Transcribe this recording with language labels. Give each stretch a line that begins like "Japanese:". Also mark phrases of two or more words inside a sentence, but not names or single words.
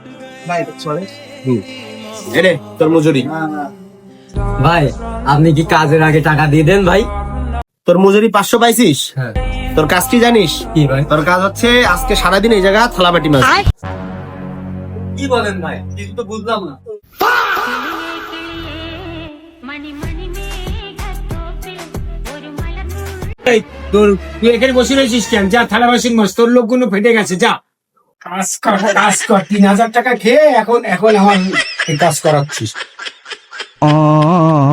Bangla: এনে তোর মজুরি। ভাই আপনি কি কাজের আগে টাকা দিয়ে দেন ভাই? তোর মজুরি 500 পাইছিস? হ্যাঁ। তোর কাজ কি জানিস? কি ভাই? তোর কাজ হচ্ছে আজকে সারাদিন এই জায়গা থালাবাটি মাছ। কি বলেন ভাই, কিছু তো বুঝলাম না।
Malayalam: മണി മണി മേഘത്തോപ്പിൽ ഒരു മലർ
Bangla: তোর তুই এখানে বসে রয়েছিস কেন? যা থালা বাসন মাছ, তোর লোকগুলো ফেটে গেছে, যা কাজ কর কাজ কর। 3000 টাকা খেয়ে এখন এখন আমার এই কাজ করাচ্ছিস।